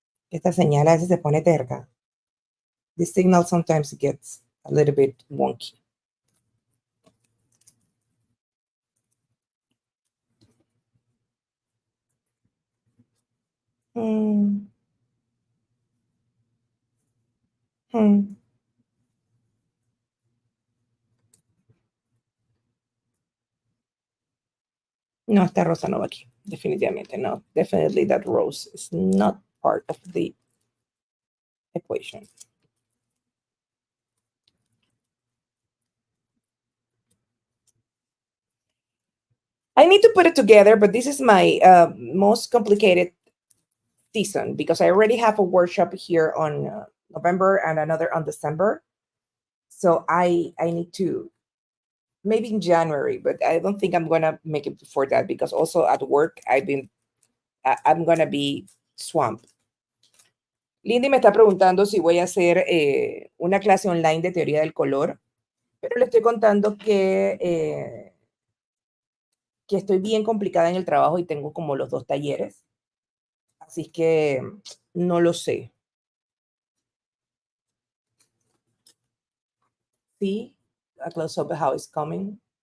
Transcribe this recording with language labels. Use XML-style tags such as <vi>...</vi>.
<es>Esta señal a veces se pone terca.</es> <en>The signal sometimes gets a little bit wonky. Hmm. Hmm.</en> <es>No, esta rosa no va aquí. Definitivamente no.</es> <en>Definitely that rose is not part of the equation. I need to put it together, but this is my most complicated season because I already have a workshop here on November and another on December. So I need to maybe in January, but I don't think I'm gonna make it before that because also at work I'm gonna be swamped.</en> <es>Lindy me está preguntando si voy a hacer una clase online de teoría del color, pero le estoy contando que estoy bien complicada en el trabajo y tengo como los dos talleres, así que no lo sé.</es> <en>Sí, a close up how it's coming.</en>